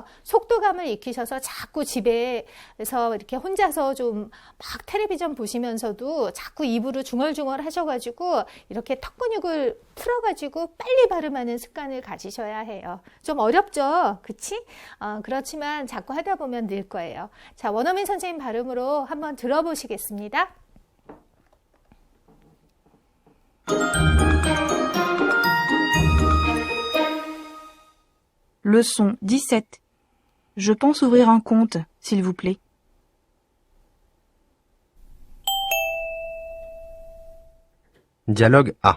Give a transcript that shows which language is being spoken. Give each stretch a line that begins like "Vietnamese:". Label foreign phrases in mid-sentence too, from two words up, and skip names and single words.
Korean: 속도감을 익히셔서 자꾸 집에서 이렇게 혼자서 좀 막 텔레비전 보시면서도 자꾸 입으로 중얼중얼 하셔가지고 이렇게 턱 근육을 풀어가지고 빨리 발음하는 습관을 가지셔야 해요. 좀 어렵죠? 그치? 그렇지만 자꾸 하다 보면 늘 거예요. 자, 원어민 선생님 발음으로 한번 들어보시겠습니다.
French: Leçon 17. Je pense ouvrir un compte, s'il vous plaît. Dialogue A.